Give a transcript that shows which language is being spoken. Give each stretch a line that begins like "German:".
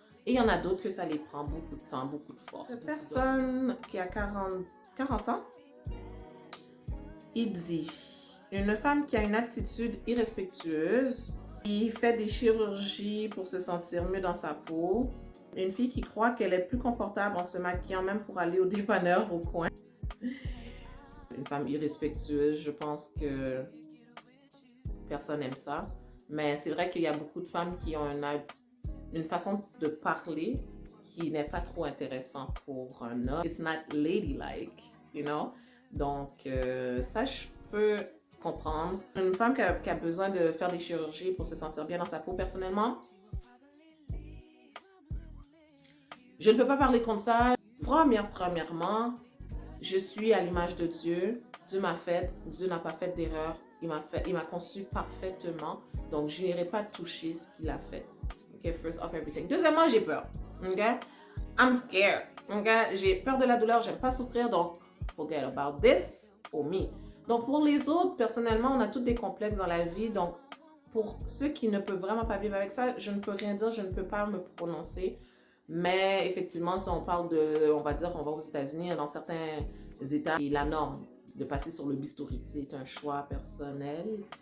French: Et il y en a d'autres que ça les prend beaucoup de temps, beaucoup de force. Cette personne qui a 40 ans, il dit, une femme qui a une attitude irrespectueuse, qui fait des chirurgies pour se sentir mieux dans sa peau, une fille qui croit qu'elle est plus confortable en se maquillant même pour aller au dépanneur au coin. Une femme irrespectueuse, je pense que personne n'aime ça. Mais c'est vrai qu'il y a beaucoup de femmes qui ont une façon de parler qui n'est pas trop intéressante pour un homme.
English: It's not ladylike, you know?
French: Donc, ça, je peux comprendre. Une femme qui a besoin de faire des chirurgies pour se sentir bien dans sa peau, personnellement, je ne peux pas parler contre ça. Premièrement, je suis à l'image de Dieu. Dieu m'a fait, Dieu n'a pas fait d'erreur. Il m'a conçu parfaitement. Donc, je n'irai pas toucher ce qu'il a fait.
English: OK, first of everything.
French: Deuxièmement, j'ai peur. OK?
English: I'm scared.
French: OK? J'ai peur de la douleur. J'aime pas souffrir.
English: Donc, forget about this for me.
French: Donc, pour les autres, personnellement, on a tous des complexes dans la vie. Donc, pour ceux qui ne peuvent vraiment pas vivre avec ça, je ne peux rien dire. Je ne peux pas me prononcer. Mais effectivement, si on parle de, on va dire, on va aux États-Unis, dans certains États, la norme de passer sur le bistouri, c'est un choix personnel.